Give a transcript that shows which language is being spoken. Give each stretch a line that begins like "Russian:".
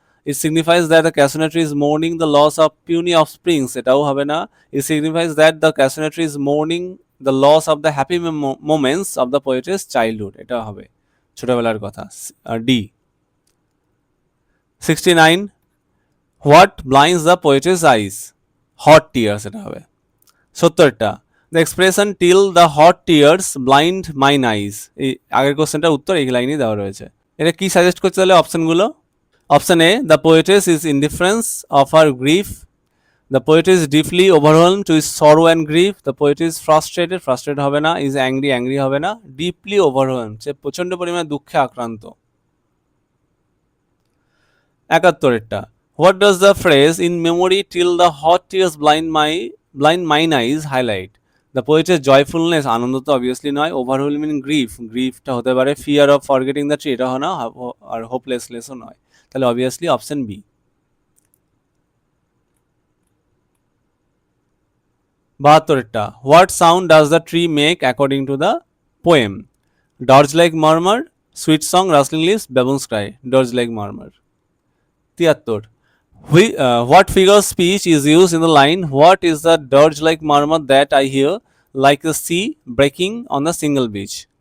English: It signifies that the cassia tree is mourning the loss of puny offsprings,
Bangla: এটাও হবে না।
English: It signifies that the cassia tree is mourning the loss of the happy moments of the poet's childhood,
Bangla: এটা হবে ছোটবেলার কথা, D.
English: 69, what blinds the poet's eyes? Hot tears,
Bangla: এটা হবে। 70টা,
English: the expression till the hot tears blind mine eyes,
Bangla: এই আগের কোশ্চেনটার উত্তর এই লাইনেই দেওয়া রয়েছে। এটা কি সাজেস্ট করছে তাহলে অপশনগুলো? Option A,
English: the poetess is indifference of her grief, the poet is deeply overwhelmed to his sorrow and grief, the poet is frustrated
Bangla: হবে না,
English: is angry হবে না, deeply overwhelmed
Bangla: সে প্রচন্ড পরিমাণে দুঃখে আক্রান্ত।
English: 71টা, what does the phrase in memory till the hot tears blind mine eyes highlight? The poet's joyfulness,
Bangla: আনন্দ তো obviously নয়, overwhelming গ্রিফটা হতে পারে,
English: fear of forgetting the tree
Bangla: এটা হয় না, আর হোপলেসনেসও নয়, তাহলে obviously option B.
English: 72টা, what sound does the tree make according to the poem? Dirge like murmur, sweet song, rustling leaves, baboon's cry, dirge like murmur। 73, what figure of speech is used in the line what is the dirge like murmur that I hear like the sea breaking on the single beach?